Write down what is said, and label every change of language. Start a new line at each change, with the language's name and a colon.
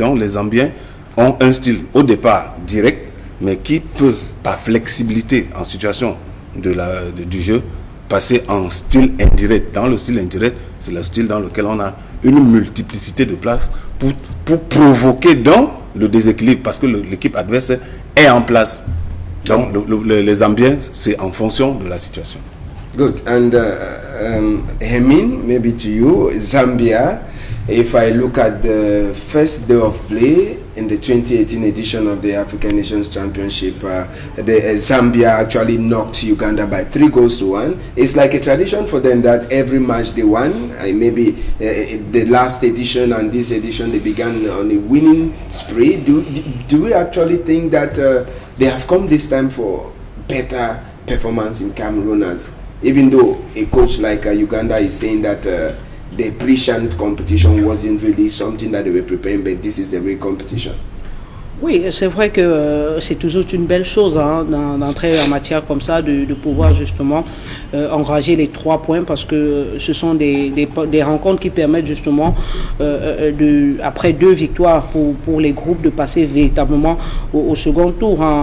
French: Donc, les Zambiens ont un style au départ direct, mais qui peut, par flexibilité en situation du jeu, passer en style indirect. Dans le style indirect, c'est le style dans lequel on a une multiplicité de places pour provoquer donc le déséquilibre, parce que l'équipe adverse est en place. Donc les Zambiens, c'est en fonction de la situation.
English: Good. And Hemin, maybe to you, Zambia, if I look at the first day of play in the 2018 edition of the African Nations Championship, Zambia actually knocked Uganda by 3-1. It's like a tradition for them that every match they won, maybe the last edition and this edition, they began on a winning spree. Do we actually think that they have come this time for better performance in Cameroon, as even though a coach like Uganda is saying that the pre-Chan competition wasn't really something that they were preparing, but this is a real competition?
French: Oui, c'est vrai que c'est toujours une belle chose d'entrer en matière comme ça, de pouvoir justement engager les 3 points, parce que ce sont des rencontres qui permettent justement, après 2 victoires pour les groupes, de passer véritablement au second tour.